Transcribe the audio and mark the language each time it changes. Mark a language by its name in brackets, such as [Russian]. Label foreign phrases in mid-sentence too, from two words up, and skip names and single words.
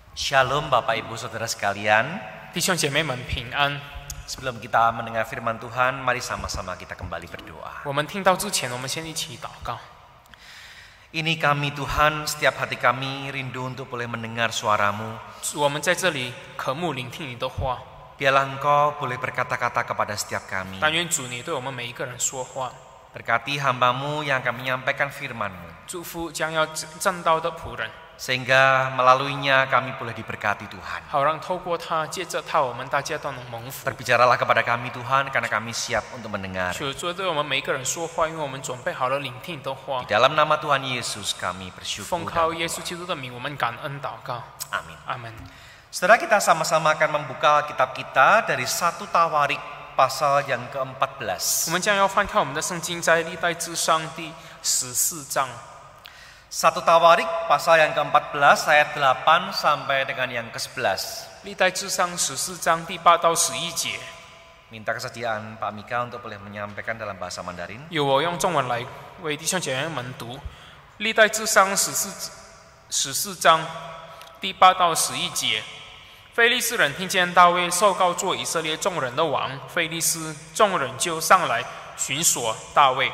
[Indonesian] Shalom Bapak Ibu Saudara sekalian. [Chinese] 弟兄姐妹们平安。 [Indonesian] Sebelum kita mendengar firman Tuhan, mari sama-sama kita kembali berdoa. [Chinese] 我们听到之前，我们先一起祷告。 [Indonesian] Ini kami Tuhan, setiap hati kami rindu untuk boleh mendengar suara-Mu. [Chinese] 主，我们在这里渴慕聆听你的话。 [Indonesian] Biarlah Engkau boleh berkata-kata kepada setiap kami. [Chinese] 但愿主你对我们每一个人说话， [Indonesian] Berkati hamba-Mu yang akan menyampaikan firman-Mu. [Chinese] 祝福将要正道的仆人， [Indonesian] Sehingga melaluinya kami boleh diberkati Tuhan. [Chinese] 好让透过他，借着他，我们大家都能蒙福。 [Indonesian] Berbicaralah kepada kami Tuhan, karena kami siap untuk mendengar. [Chinese] 主，对我们每一个人说话，因为我们准备好了聆听你的话。 [Indonesian] Di dalam nama Tuhan Yesus kami [Chinese] 奉 [Indonesian] bersyukur. [Chinese] 靠 [Indonesian] dan [Chinese] 耶稣基督的名，我们感恩祷告。 [Indonesian] Amin. [Chinese] 阿门。 [Indonesian] Saudara, kita sama-sama akan membuka kitab kita dari 1 Tawarik pasal yang ke-14. [Chinese] 我们将要翻开我们的圣经，在历代志上第14章。 [Indonesian] 1 Tawarik pasal yang ke-14 ayat 8 sampai dengan yang ke-11. [Chinese] 历代志上14章第8到11节， [Indonesian] Minta kesediaan Pak Mika untuk boleh menyampaikan dalam bahasa Mandarin. [Chinese] 由我用中文来为弟兄姐妹们读。历代志上14章第8到11节。非利士人听见大卫受告做以色列众人的王，非利士众人就上来寻索大卫。